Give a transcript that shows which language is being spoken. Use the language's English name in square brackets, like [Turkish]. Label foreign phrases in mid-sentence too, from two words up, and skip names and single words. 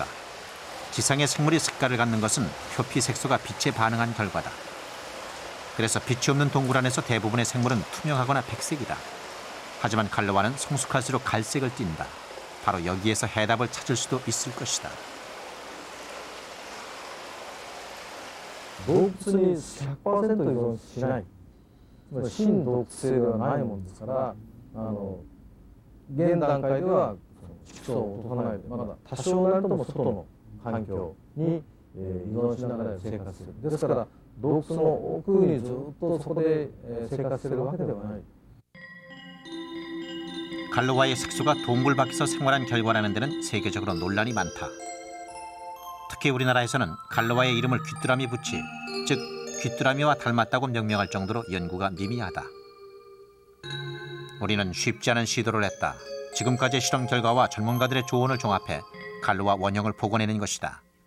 [Korean] 지상의 생물이 색깔을 갖는 것은 표피 색소가 빛에 반응한 결과다. 그래서 빛이 없는 동굴 안에서 대부분의 생물은 투명하거나 백색이다. 하지만 갈로아는 성숙할수록 갈색을 띈다. 바로 여기에서 해답을 찾을 수도 있을 것이다. [Japanese] 洞窟に 100% 依存しない、真洞窟性ではないものですから、現段階では基礎を落とさないで、まだ多少なりとも外の環境に依存しながら生活する。ですから洞窟の奥にずっとそこで生活しているわけではない。 [Korean] 갈로아의 색소가 동굴 밖에서 생활한 결과라는 데는 세계적으로 논란이 많다. 특히 우리나라에서는 갈로아의 이름을 귀뚜라미 부치, 즉 귀뚜라미와 닮았다고 명명할 정도로 연구가 미미하다. 우리는 쉽지 않은 시도를 했다. 지금까지의 실험 결과와 전문가들의 조언을 종합해 갈로아 원형을 복원해낸 것이다.